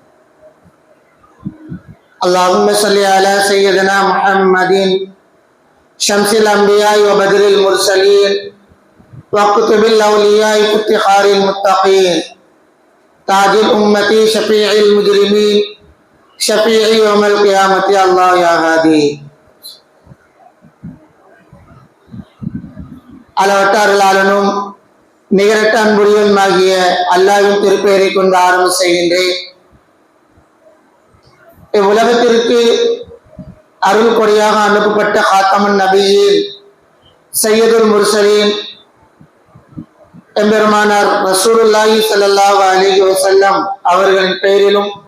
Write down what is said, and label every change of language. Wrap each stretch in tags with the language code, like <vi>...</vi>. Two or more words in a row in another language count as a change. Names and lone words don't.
<ar>اللهم صل على سيدنا محمد شمس الأنبياء وبدر المرسلين وكتب الأولياء وافتخار المتقين تاج الأمة شفيع المجرمين شفيع يوم القيامة الله يا هادي.</ar> <ta>அளவற்ற அருளாளனும் நிகரற்ற அன்புடையனுமாகிய அல்லாஹ்வின் திருப்பெயரை கொண்டு ஆரம்பம் செய்கின்றேன். இவ்வுலகத்திற்கு அருள் கொடையாக அனுப்பப்பட்ட காத்தமன் நபியின்</ta> <ar>سيد المرسلين</ar> <ta>எம்பெருமானார்</ta> <ar>رسول الله صلى الله عليه وسلم</ar> <ta>அவர்களின் பெயரிலும்</ta>